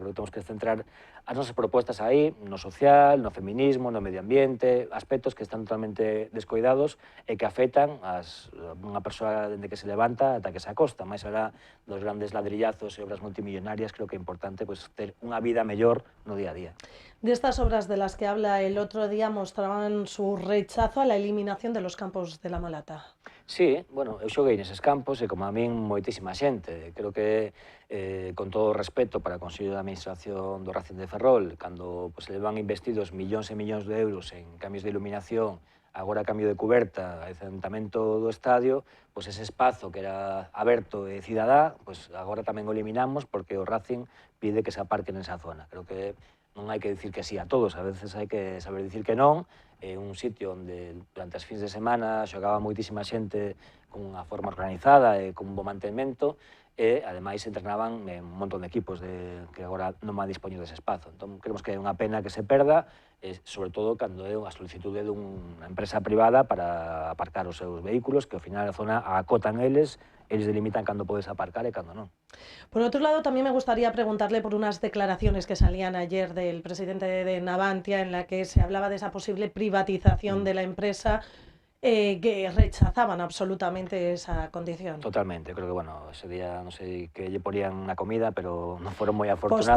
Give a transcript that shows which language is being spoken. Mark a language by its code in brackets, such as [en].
[gl] Creo que temos que centrar as nosas propostas aí, no social, no feminismo, no medio ambiente, aspectos que están totalmente descoidados e que afectan a unha persoa dende que se levanta ata que se acosta. Mais alá dos grandes ladrillazos e obras multimillonarias, creo que é importante pues, ter unha vida mellor no día a día. [es] De estas obras de las que habla el otro día mostraban su rechazo a la eliminación de los campos de la Malata. [gl] Sí, bueno, eu xoguei neses campos e como a min moitísima xente. Creo que, con todo o respeto para o Consello de Administración do Racing de Ferrol, cando pues, se levan investidos millóns e millóns de euros en cambios de iluminación, agora cambio de cuberta, acentamento do estadio, pues ese espazo que era aberto e cidadá, pues agora tamén o eliminamos porque o Racing pide que se aparquen nesa zona. Creo que non hai que dicir que sí a todos, a veces hai que saber dicir que non. É un sitio onde durante as fins de semana xogaba moitísima xente con unha forma organizada e con un bo mantemento e, ademais, entrenaban un montón de equipos que agora non van dispoñer dese espazo. Entón, creemos que é unha pena que se perda, sobre todo cando é unha solicitude dunha empresa privada para aparcar os seus vehículos, que ao final a zona a acotan eles delimitan cando podes aparcar e cando non. [es] Por otro lado, también me gustaría preguntarle por unas declaraciones que salían ayer del presidente de Navantia en la que se hablaba de esa posible privatización de la empresa, que rechazaban absolutamente esa condición. [gl] Totalmente, creo que, bueno, ese día non sei que lle ponían na comida, pero non foron moi afortunadas.